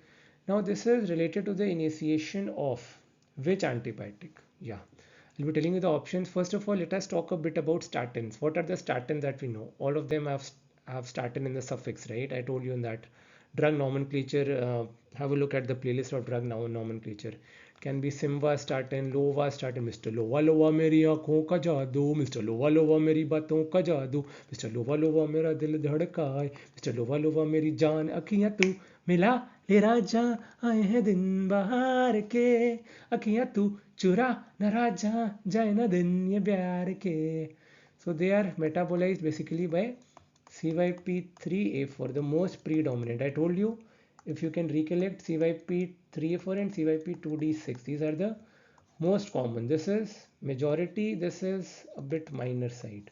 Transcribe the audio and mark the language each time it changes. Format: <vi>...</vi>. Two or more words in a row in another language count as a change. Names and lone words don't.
<en>Now, this is related to the initiation of which antibiotic? Yeah, I'll be telling you the options. First of all, let us talk a bit about statins. What are the statins that we know? All of them have statin in the suffix, right? I told you in that drug nomenclature. Have a look at the playlist of drug nomenclature. Can be simvastatin, lovastatin, Mr. Lova Lova</en> <hi>मेरी आँखों का जादू,</hi> <en>Mr. Lova Lova</en> <hi>मेरी बातों का जादू,</hi> <en>Mr. Lova Lova</en> <hi>मेरा दिल धड़काए,</hi> <en>Mr. Lova Lova</en> <hi>मेरी जान अखियाँ तू मिला ले राजा, आए हैं दिन बाहर के, अखियाँ तू चुरा न राजा, जाए न दिन ये प्यार के.</hi> <en>So they are metabolized basically by CYP3A4, the most predominant. I told you, if you can recollect, CYP3A4 and CYP2D6, these are the most common. This is majority, this is a bit minor side.</en>